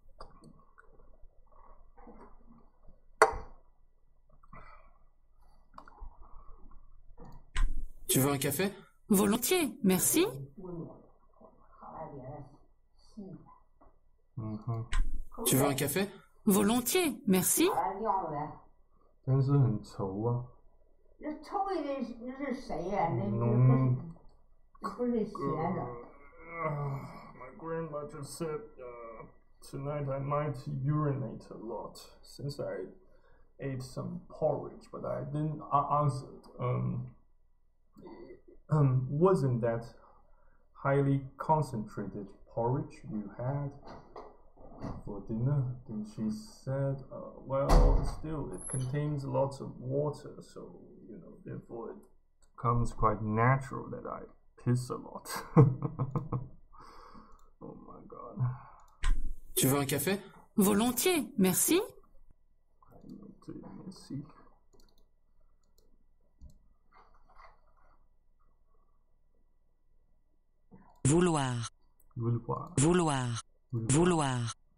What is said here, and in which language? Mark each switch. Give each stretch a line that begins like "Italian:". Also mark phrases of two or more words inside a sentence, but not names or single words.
French: Tu veux un café? Volontiers, merci. Tu veux un café? Volontiers, merci.
Chinese: 但是很稠啊。那抽的是谁呀？那不是咸的。
English: My grandma just said tonight I might urinate a lot since I ate some porridge, but I didn't answer. Wasn't that highly concentrated porridge you had for dinner? Then she said, well, still, it contains lots of water, so, therefore it becomes quite natural that I piss a lot. Oh my god.
French: Tu veux un café? Volontiers, merci. Volontiers, merci. Vouloir. Vouloir. Vouloir. Vouloir.